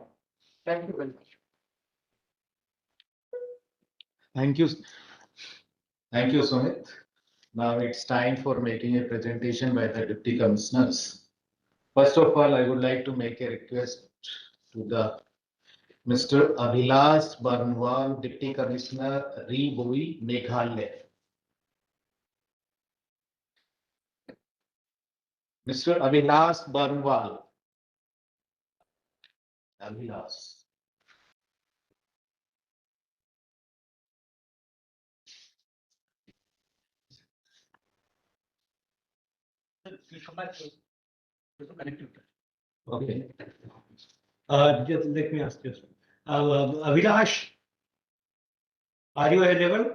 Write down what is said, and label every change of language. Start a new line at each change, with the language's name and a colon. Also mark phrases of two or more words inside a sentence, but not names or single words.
English: Thank you very much. Thank you. Thank you, Sumit. Now it's time for making a presentation by the deputy commissioners. First of all, I would like to make a request to the Mr. Abhilash Barnwal, Deputy Commissioner, Rebui, Meghalaya. Mr. Abhilash Barnwal. Abhilash. Okay. Just let me ask you. Abhilash, are you available?